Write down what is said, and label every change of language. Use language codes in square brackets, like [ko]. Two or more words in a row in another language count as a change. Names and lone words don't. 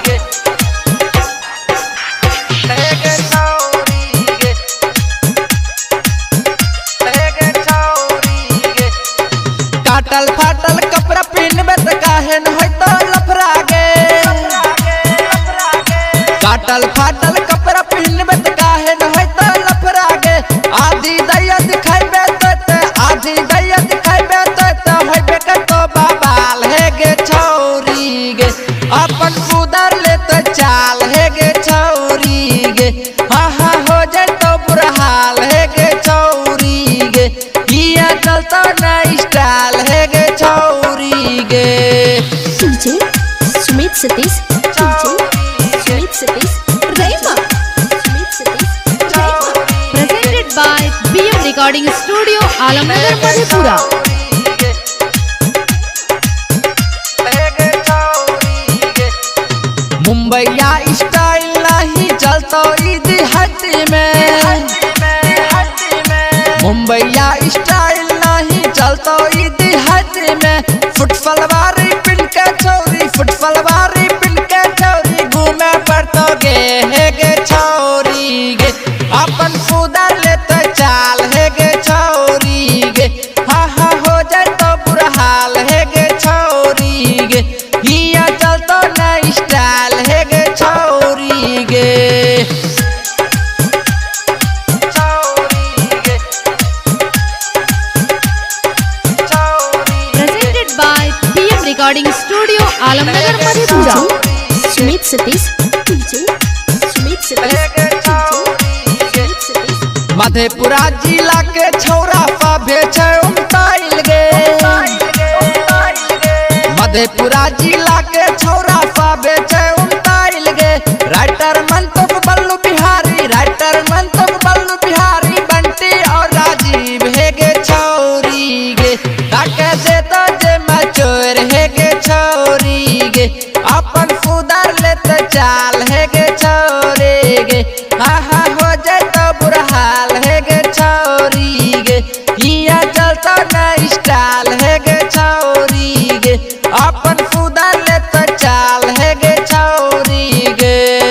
[anp] काटल फाटल कपड़ा पहनबे त काहे न होय तो लफरा गे, काटल फाटल कपड़ा पहनबे त काहे न होय तो लफरा गे। आधी दैया दिखाइबे तो आधी दैया दिखाइबे तो होइबे के तो बाबाल है गे छौरी गे, अपन सुधर ले तो चाल है गे छौरी गे। हाँ हाँ हो जाए तो बुरा हाल है गे छौरी गे, हिया चलता ना स्टाइल है गे छौरी गे। सुमित सतीश सुमित सतीश रैमा सुमित सतीश रैमा। [en] Presented by BM Recording Studio, आलमनगर मधेपुरा। [anp] मुंबईया स्टाइल नहीं चलता देहाती में, मुंबईया स्टाइल नहीं चलता देहाती में। फुट सलवारी पिन के छौरी, फुट सलवारी पिन के छौरी, घूमे पड़तो गे है गे छौरी गे, अपन सुधर ले तो चाल है गे छौरी गे। हाँ हाँ हो जाए तो बुरा हाल है गे छौरी गे, हिया चलतो न स्टाइल है गे छौरी गे। [en] Presented by BM Recording Studio, आलमनगर मधेपुरा। [anp] सुमित सतीश सुमित सतीश मधेपुरा जिला के छौरा सभे छै उमटाइल गे, मधेपुरा जिला के छौरा सभे छै उमटाइल गे। राइटर मंतव बल्लू बिहारी, राइटर मंतव बल्लू बिहारी, बंटी और राजीव है गे छौरी गे, ताके दे तो जे मचोर है गे छौरी गे, अपन सुधर ले तो चाल है गे छौरी गे। हाँ हाँ हो जाए तो बुरा हाल है गे छौरी गे, हिया चलता न स्टाइल है गे छौरी गे, अपन सुधर ले तो चाल है गे छौरी गे।